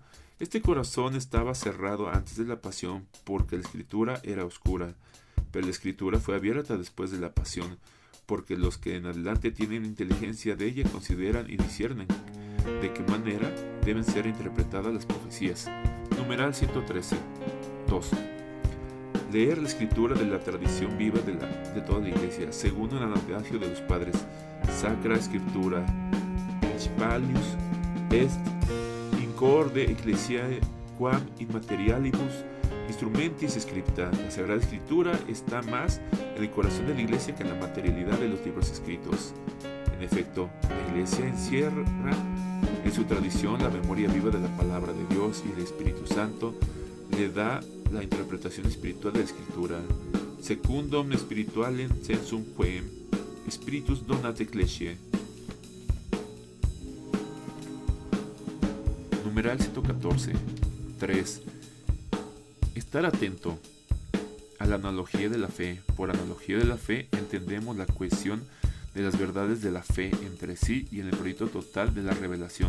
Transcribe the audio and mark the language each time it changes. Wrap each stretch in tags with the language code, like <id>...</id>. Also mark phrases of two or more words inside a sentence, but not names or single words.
<es>Este corazón estaba cerrado antes de la pasión porque la Escritura era oscura, pero la Escritura fue abierta después de la pasión, porque los que en adelante tienen inteligencia de ella consideran y disciernen de qué manera deben ser interpretadas las profecías. Numeral 113. 2. Leer la Escritura de la tradición viva de toda la Iglesia, según un adagio de los padres.</es> <la>Sacra Scriptura, principalius est incorde ecclesiae quam in materialibus instrumentis scripta.</la> <es>La Sagrada Escritura está más en el corazón de la Iglesia que en la materialidad de los libros escritos. En efecto, la Iglesia encierra en su tradición la memoria viva de la palabra de Dios, y el Espíritu Santo le da la interpretación espiritual de la Escritura.</es> <la>Secundum spiritualem sensum quem Spiritus donat ecclesiae.</la> <es>Numeral 114. 3. Estar atento a la analogía de la fe. Por analogía de la fe entendemos la cohesión de las verdades de la fe entre sí y en el proyecto total de la revelación.</es>